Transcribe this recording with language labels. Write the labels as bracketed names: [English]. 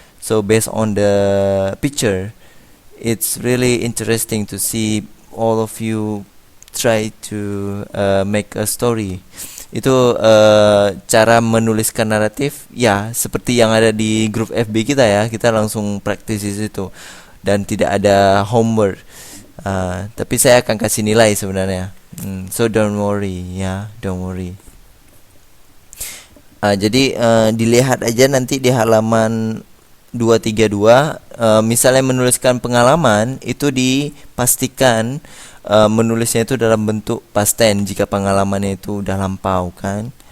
[English] So based on the picture, it's really interesting to see all of you try to make a story. [Indonesian] Itu cara menuliskan naratif ya seperti yang ada di grup FB kita ya, kita langsung praktis di situ dan tidak ada homework. Tapi saya akan kasih nilai sebenarnya. [English] So don't worry ya, don't worry. [Indonesian] Jadi dilihat aja nanti di halaman 232, misalnya menuliskan pengalaman itu dipastikan menulisnya itu dalam bentuk past tense jika pengalamannya itu udah lampau kan.